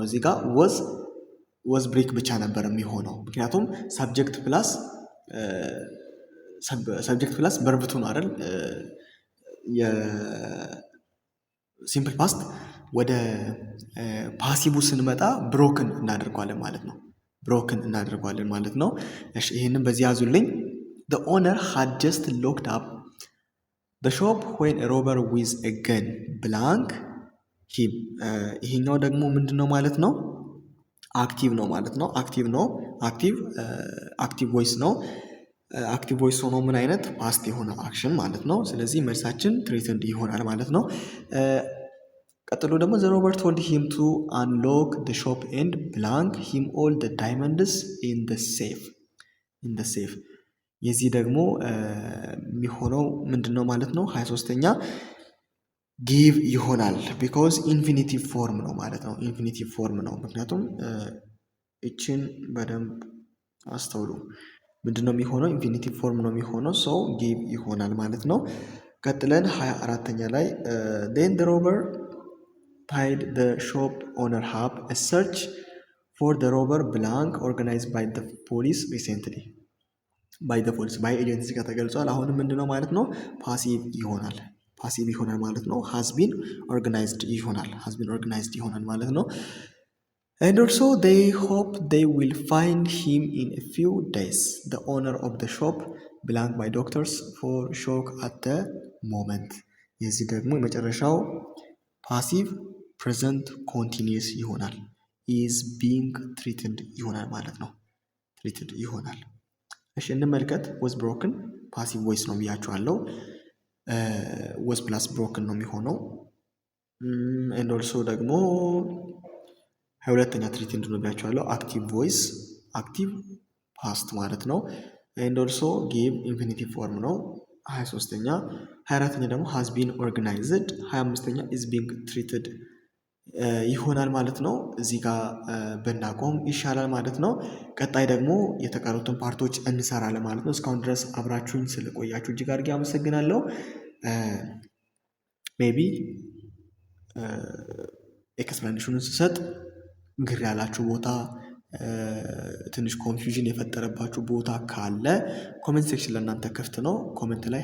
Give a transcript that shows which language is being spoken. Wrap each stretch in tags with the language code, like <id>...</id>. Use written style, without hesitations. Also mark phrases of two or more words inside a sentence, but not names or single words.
<am>እዚህ ጋር</am> <en>was break</en> <am>ብቻ ነበር የሚሆነው። ምክንያቱም</am> <en>subject plus verb two</en> <am>ነው አይደል? የሲምፕል ፓስት ወደ ፓሲቡ ስንመጣ ብሮክን እናደርገዋለን ማለት ነው። እሺ ይህንን በዚህ ያዙልኝ።</am> <en>the owner had just locked up the shop when a robber with a gun blank him</en> <am>ይሄኛው ደግሞ ምንድነው ማለት ነው? አክቲቭ ነው ማለት ነው።</am> <en>active voice</en> <am>ነው።</am> <en>active voice</en> <am>ሆኖ ምን አይነት ፓስት የሆነ አክሽን ማለት ነው። ስለዚህ መልሳችን ትሬትንድ ይሆናል ማለት ነው። ቀጥሎ ደግሞ</am> <en>the robber told him to unlock the shop and blank him all the diamonds in the safe</en> <am>የዚህ ደግሞ የሚሆነው ምንድነው ማለት ነው? 23ኛ ጊቭ ይሆናል።</am> <en>because infinitive form</en> <am>ነው ማለት ነው።</am> <en>infinitive form</en> <am>ነው። ምክንያቱም እችን በደንብ አስተውሉ። ምንድነው የሚሆነው?</am> <en>infinitive form</en> <am>ነው የሚሆነው። ሰው ጊቭ ይሆናል ማለት ነው። ቀጥለን 24ኛ ላይ</am> <en>then the robber tied the shop owner up a search for the robber blank organized by the police recently by</en> <am>ኤጀንሲ ጋር ተገልጿል። አሁንም ምንድነው ማለት ነው? ፓሲቭ ይሆናል ማለት ነው።</am> <en>has been organized</en> <am>ይሆናል ማለት ነው።</am> <en>and also they hope they will find him in a few days the owner of the shop blank by doctors for shock at the moment</en> <am>የዚህ ደግሞ የመጨረሻው</am> <en>passive present continuous</en> <am>ይሆናል።</am> <en>is being treated</en> <am>ይሆናል ማለት ነው። ትሪትድ ይሆናል። እሺ እንመልከት።</am> <en>was broken passive voice</en> <am>ነው ብያችኋለሁ።</am> <en>was plus broken</en> <am>ነው የሚሆነው።</am> <en>and also</en> <am>ደግሞ 22ኛ ትሪትድ ነው ብያችኋለሁ።</am> <en>active voice active past</en> <am>ማለት ነው።</am> <en>and also give infinitive form</en> <am>ነው። 23ኛ 24ኛ ደግሞ</am> <en>has been organized</en> <am>25ኛ</am> <en>is being treated</en> <am>ይሆናል ማለት ነው። እዚህ ጋር ብናቆም ይሻላል ማለት ነው። ቀጣይ ደግሞ የተቀሩትን ፓርቶች እንሰራለን ማለት ነው። እስካሁን ድረስ አብራችሁኝ ስለቆያችሁ እጅግ አድርጌ አመሰግናለሁ። ሜቢ ኤክስፕላኔሽኑን ስሰጥ ግር ያላችሁ ቦታ ትንሽ ኮንፊውዥን የፈጠረባችሁ ቦታ ካለ</am> <en>comment section</en> <am>ለእናንተ ክፍት ነው። ኮሜንት ላይ</am>